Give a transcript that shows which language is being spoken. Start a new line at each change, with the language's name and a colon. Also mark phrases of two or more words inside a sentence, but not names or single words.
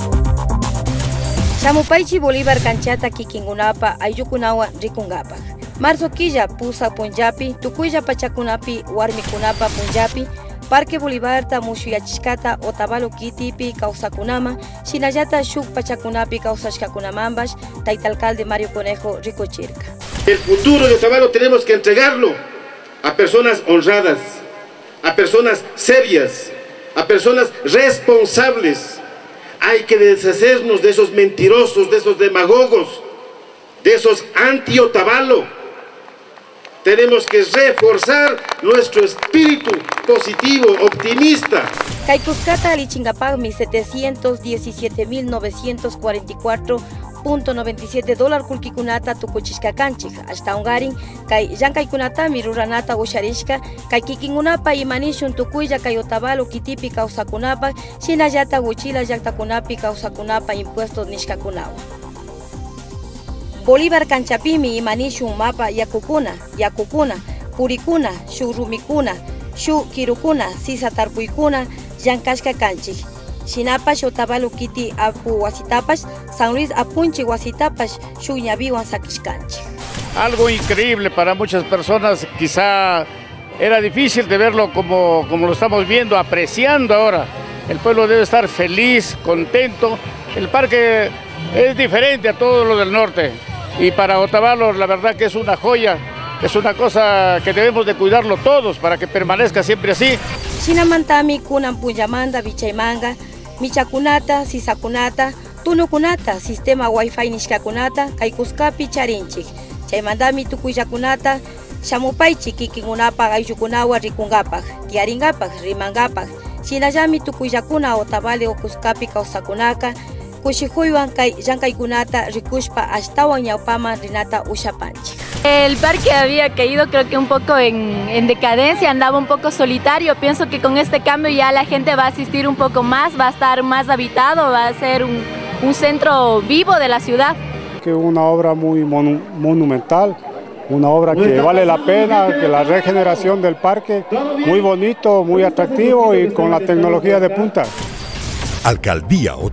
Quechua: Chamupaychi Bolívar canchata kikingunapa ayllukunawan rikungapak. Marzo quilla pusa punjapi, tukuylla pachakunapi warmikunapa punjapi, Parque Bolivarta mushuyachishkata Otavalo kitipi kawsakunama, shinallata shuk pachakunapi kawsashkakunamambash, taytalcalde Mario Conejo rikuchirka.
Spanish: El futuro de Otavalo tenemos que entregarlo a personas honradas, a personas serias, a personas responsables. Hay que deshacernos de esos mentirosos, de esos demagogos, de esos anti-Otavalo. Tenemos que reforzar nuestro espíritu positivo, optimista.
Quechua: Kaikuskata alichingapagmi $710,944.97 kulkikunata tukuchishkakanchik. Hasta ungarin, kai llankaykunata miruranata usharishka, kai kikingunapa imanishun tukuylla kai Otavalo kitipi kawsakunapa, shinallata huchila llaktakunapi kawsakunapa impuestos nishkakunawan. Bolívar canchapimi imanishun mapa yakukuna, purikuna, shuk rumikuna, shuk kirukuna, sisa tarpuykuna, llankashka kanchik. Shinapash Otavalo kiti apu wasitapash, San Luis apunchi wasitapash, shuk ñaviwan sakishkanchik.
Spanish: Algo increíble para muchas personas, quizá era difícil de verlo como lo estamos viendo, apreciando ahora. El pueblo debe estar feliz, contento. El parque es diferente a todo lo del norte. Y para Otavalo la verdad que es una joya, es una cosa que debemos de cuidarlo todos para que permanezca siempre así.
Quechua: Shinamantami kunan punyamanda bichaymanga, michakunata, sisakunata, tunukunata,
Spanish: sistema wifi
Quechua: nishkakunata, kaikuskapi charinchik. Chaymandami tukuyllakunata, shamupaychik kikingunapa ayllukunawan rikungapak, tiaringapak, rimangapak. Shinallami tukuyllakuna Otavalo kuskapi kawsakunaka, kushijuywan kay llankaykunata rikushpa ashtawan ñawpaman rinata ushapanchik.
Spanish: El parque había caído creo que un poco en decadencia, andaba un poco solitario. Pienso que con este cambio ya la gente va a asistir un poco más, va a estar más habitado, va a ser un centro vivo de la ciudad. Que una obra muy monumental, una obra que vale la pena, que la regeneración del parque, muy bonito, muy atractivo y con la tecnología de punta.